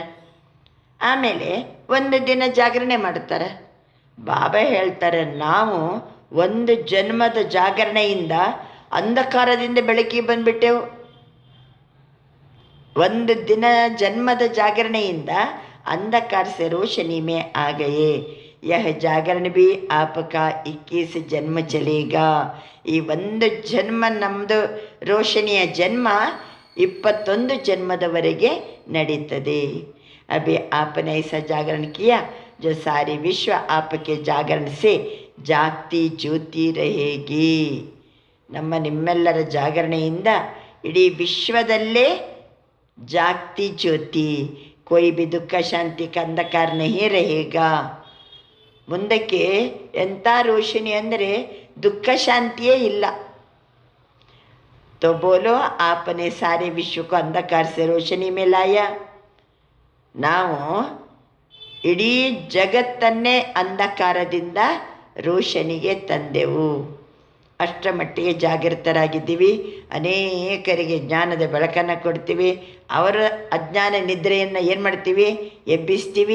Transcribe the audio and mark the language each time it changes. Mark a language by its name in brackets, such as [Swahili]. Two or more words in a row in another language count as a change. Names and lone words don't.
[Kannada] ಆಮೇಲೆ ಒಂದು ದಿನ ಜಾಗರಣೆ ಮಾಡ್ತಾರೆ. ಬಾಬಾ ಹೇಳ್ತಾರೆ, ನಾವು ಒಂದು ಜನ್ಮದ ಜಾಗರಣೆಯಿಂದ ಅಂಧಕಾರದಿಂದ ಬೆಳಕಿಗೆ ಬಂದ್ಬಿಟ್ಟೆವು. ಒಂದು ದಿನ ಜನ್ಮದ ಜಾಗರಣೆಯಿಂದ [Hindi] अंधकार से रोशनी में आ गए. यह जागरण भी आपका 21 जन्म चलेगा. [Kannada] ಈ ಒಂದು ಜನ್ಮ ನಮ್ಮದು ರೋಶನಿಯ ಜನ್ಮ 21 ಜನ್ಮದವರೆಗೆ ನಡೀತದೆ. [Hindi] अभी आपने ऐसा जागरण किया जो सारी विश्व आपके जागरण से जागती ज्योति रहेगी. [Kannada] ನಮ್ಮ ನಿಮ್ಮೆಲ್ಲರ ಜಾಗರಣೆಯಿಂದ ಇಡೀ ವಿಶ್ವದಲ್ಲೇ ಜಾಗತಿ ಜ್ಯೋತಿ, [Hindi] कोई भी दुख शांति का अंधकार नहीं रहेगा. [Kannada] ಮುಂದಕ್ಕೆ ಎಂಥ ರೋಶನಿ ಅಂದರೆ ದುಃಖ ಶಾಂತಿಯೇ ಇಲ್ಲ. [Hindi] तो बोलो आपने सारे विश्व को अंधकार से रोशनी में लाया. [Kannada] ನಾವು ಇಡೀ ಜಗತ್ತನ್ನೇ ಅಂಧಕಾರದಿಂದ ರೋಶನಿಗೆ ತಂದೆವು. ಅಷ್ಟರ ಮಟ್ಟಿಗೆ ಜಾಗೃತರಾಗಿದ್ದೀವಿ. ಅನೇಕರಿಗೆ ಜ್ಞಾನದ ಬೆಳಕನ್ನು ಕೊಡ್ತೀವಿ. ಅವರ ಅಜ್ಞಾನ ನಿದ್ರೆಯನ್ನು ಏನು ಮಾಡ್ತೀವಿ? ಎಬ್ಬಿಸ್ತೀವಿ.